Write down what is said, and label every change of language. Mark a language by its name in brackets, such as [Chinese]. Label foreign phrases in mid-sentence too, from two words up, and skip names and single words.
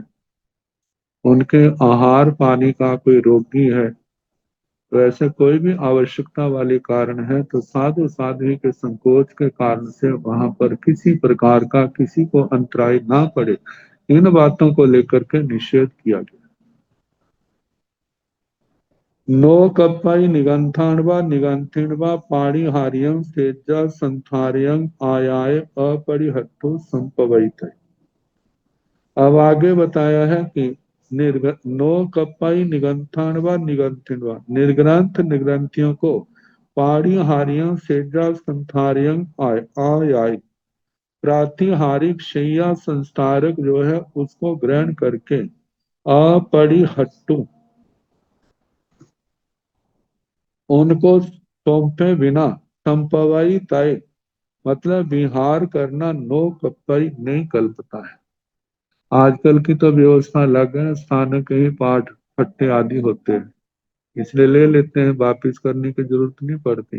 [Hindi] उनके आहार पानी का कोई रोगी है, तो ऐसे कोई भी आवश्यकता वाले कारण है तो साधु साध्वी के संकोच के कारण से वहां पर किसी प्रकार का किसी को अंतराय ना पड़े, इन बातों को लेकर के निषेध किया गया। [Prakrit languages] नो कप्पाई निगंथान व निगंथिन व पाणिहार्यं सेज्जा संथार्यं आयाय अपरिहट्टो संपवैत। [Hindi] अब आगे बताया है कि [Prakrit languages] नो कप्पाई निगंथान व निगंथिन व [Hindi] निर्ग्रंथ निग्रंथियों को [Prakrit languages] पाणिहार्यं सेज्जा संथार्यं आयाय [Hindi] प्रातिहारिक शैया संस्कारक जो है उसको ग्रहण करके अपरिहट्टु उनको सौंपे बिना [Prakrit languages] संपवाई तय [Hindi] मतलब विहार करना [Prakrit languages] नो कप्पाई [Hindi] नहीं कल्पता है। आजकल की तो व्यवस्था अलग है, स्थान के ही पाठ पट्टे आदि होते हैं, इसलिए ले लेते हैं, वापिस करने की जरूरत नहीं पड़ती।